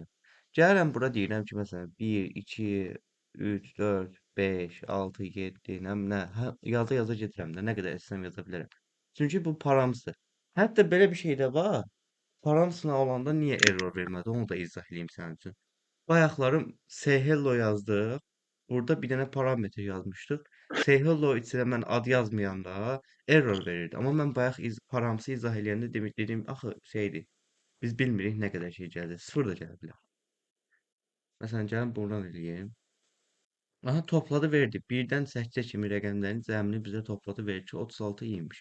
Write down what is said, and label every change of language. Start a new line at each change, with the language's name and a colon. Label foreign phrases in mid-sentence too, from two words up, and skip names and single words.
Azerbaijani: Gəlirəm bura deyirəm ki, məsələn 1, 2, 3, 4, 5, 6, 7, nə, hə, yaza gedirəm də, nə qədər istəyirəm yaza bilərəm. Çünki bu paramsdır. Hətta belə bir şey də var. Paramsına olanda niyə error vermədi? Onu da izah eləyim sənin üçün. Bayaqları
English: say hello
Azerbaijani: yazdıq. Burada bir dənə parametr yazmışdıq.
English: Say hello
Azerbaijani: içinə mən ad yazmayanda error verirdi. Amma mən bayaq paramsı izah eləyəndə dedim axı şeydir. Biz bilmirik nə qədər şey gəldi. Sıfır da gələ bilər. Məsələn, gəlin buradan eləyim. Aha, topladı verdi. 1-dən 8-ə kimi rəqəmlərin cəmini bizə topladı verdi ki, 36 imiş.